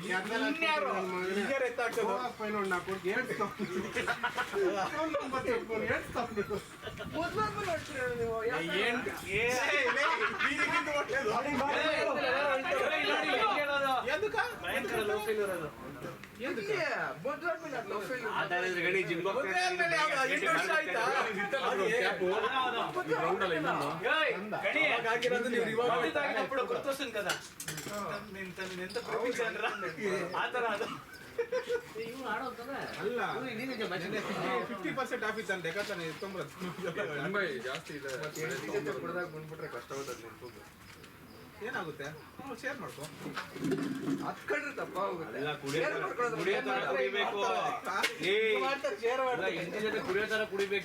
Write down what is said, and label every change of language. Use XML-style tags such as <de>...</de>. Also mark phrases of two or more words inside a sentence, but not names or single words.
<kn>ಮೊದ್ಲಾದ್ಮೇಲೆ ನೋಡ್ತೀರ ನೀವು. ಮೊದ್ಲಾದ್ಮೇಲೆ ಅದು</kn> <en>love failure.</en> <te>గుర్తొస్తుంది కదా ఎంత ప్రేమించాను ఆతర అది</te> <kn>ಅಲ್ಲ 50% ಆಫ್ ಇತ್ತು ಲೆಕ್ಕಾಚಾರ ಜಾಸ್ತಿ ಇದೆ. ಹೆಂಡ್ತಿ ಜೊತೆ ಕುಡ್ದಾಗ ಬಂದ್ಬಿಟ್ರೆ ಕಷ್ಟ ಹೋಗೋದು ನೆನ್ಪೋದು. ಏನಾಗುತ್ತೆ ಶೇರ್ ಮಾಡ್ಕೊ. ಹತ್ಕೊಂಡ್ರೆ ತಪ್ಪ ಹೋಗುತ್ತೆ. ಇಂಟಿ ಜೊತೆ ಕುಡಿಯೋ ತರ ಕುಡಿಬೇಕು.</kn>